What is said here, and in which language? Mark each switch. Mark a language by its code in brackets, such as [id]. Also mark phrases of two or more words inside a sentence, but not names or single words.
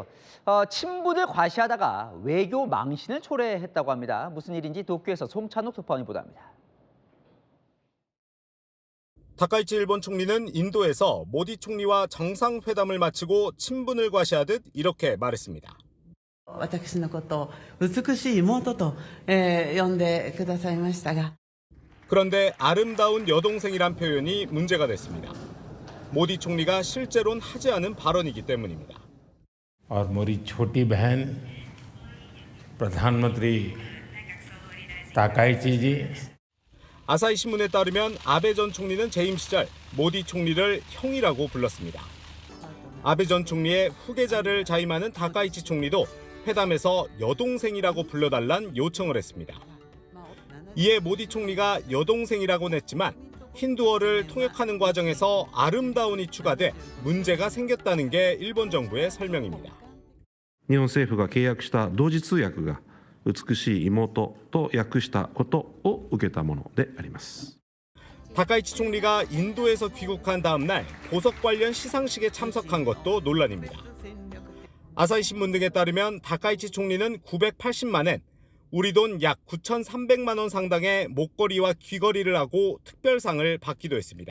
[ko] 친분을 과시하다가 외교 망신을 초래했다고 합니다. 무슨 일인지 도쿄에서 송찬욱 특파원이 보도합니다. 다카이치 일본 총리는 인도에서 모디 총리와 정상회담을 마치고 친분을 과시하듯 이렇게 말했습니다. [ja] 私のことを美しい妹と呼んでくださいましたが [ko] 그런데 아름다운 여동생이란 표현이 문제가 됐습니다. 모디 총리가 실제로는 하지 않은 발언이기 때문입니다. [hi] और मेरी छोटी बहन प्रधानमंत्री ताकाइची जी [ko] 아사히 신문에 따르면 아베 전 총리는 재임 시절 모디 총리를 형이라고 불렀습니다. 아베 전 총리의 후계자를 자임하는 다카이치 총리도 회담에서 여동생이라고 불러달란 요청을 했습니다. 이에 모디 총리가 여동생이라고는 했지만 힌두어를 통역하는 과정에서 아름다운이 추가돼 문제가 생겼다는 게 일본 정부의 설명입니다. [ja] 日本政府が契約した同時通訳が美しい妹と訳したことを受けたものであります. [ko] 다카이치 총리가 인도에서 귀국한 다음 날 보석 관련 시상식에 참석한 것도 논란입니다. 아사히 신문 등에 따르면 다카이치 총리는 980만 엔, 우리 돈 약 9,300만 원 상당의 목걸이와 귀걸이를 하고 특별상을 받기도 했습니다.